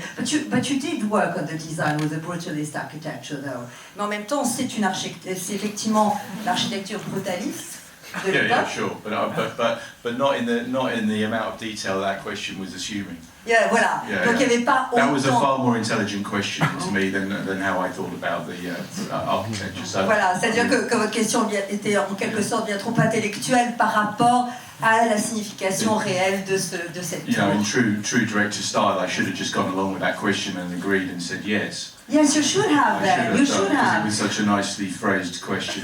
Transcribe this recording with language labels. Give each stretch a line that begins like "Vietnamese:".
English: But you did work on the design with the brutalist architecture, though.
French: Mais en même temps, c'est effectivement l'architecture brutaliste de l'époque.
English: Yeah, sure, but not in the amount of detail that question was assuming.
French: Yeah, voilà.
English: Yeah,
French: donc il n'y avait pas autant.
English: That was a far more intelligent question to me than how I thought about the architecture. So,
French: voilà, c'est-à-dire que votre question était en quelque sorte bien trop intellectuelle par rapport à la signification réelle de cette tour.
English: You know, in true director style, I should have just gone along with that question and agreed and said yes. Yes, you should have that. You should have. It was such a nicely phrased question.